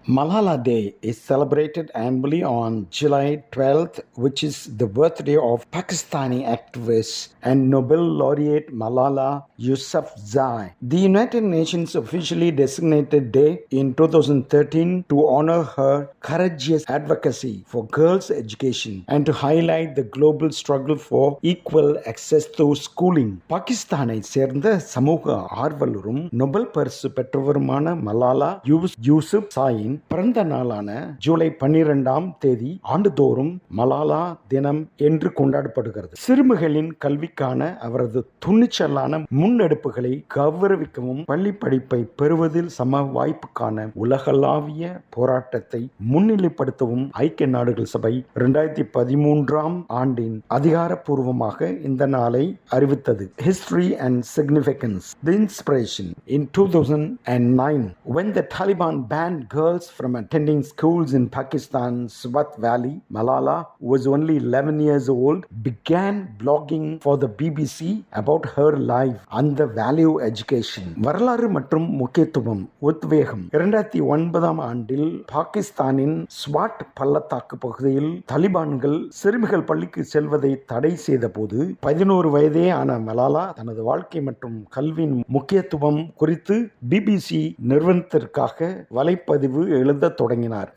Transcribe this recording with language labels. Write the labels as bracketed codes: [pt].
[en] Malala Day is celebrated annually on July 12th, which is the birthday of Pakistani activist and Nobel laureate Malala Yousafzai. The United Nations officially designated day in 2013 to honor her courageous advocacy for girls' education and to highlight the global struggle for equal access to schooling. [ta] பாகிஸ்தானை சேர்ந்த சமூக ஆர்வலரும் Nobel பரிசு பெற்றவருமான மலாலா யூசுப் சாயின் பிறந்த நாளான ஜூலை 12ஆம் தேதி ஆண்டுதோறும் மலாலா தினம் என்று கொண்டாடப்படுகிறது. சிறுமிகளின் கல்விக்கான அவரது துணிச்சலான முன்னெடுப்புகளை கௌரவிக்கவும் பள்ளி படிப்பை பெறுவதில் சம வாய்ப்புக்கான உலகளாவிய போராட்டத்தை முன்னிலைப்படுத்தவும் ஐக்கிய நாடுகள் சபை 2013ஆம் ஆண்டின் அதிகாரப்பூர்வமாக இந்த நாளை அறிவித்தது. [en] History and significance. The inspiration. In 2009, when the Taliban banned girls from attending schools in Pakistan's Swat Valley, Malala, who was only 11 years old, began blogging for the BBC about her life and the value education. [ta] வரலாறு மற்றும் முக்கியத்துவம் உத்வேகம். 2009ஆம் ஆண்டில் பாகிஸ்தானின் ஸ்வாட் பள்ளத்தாக்கு பகுதியில் தாலிபான்கள் சிறுமிகள் பள்ளிக்கு செல்வதை தடை செய்த போது 11 வயதே ஆன மலாலா தனது வாழ்க்கை மற்றும் கல்வியின் முக்கியத்துவம் குறித்து பிபிசி நிறுவனத்திற்காக வலைப்பதிவு எழுத தொடங்கினார்.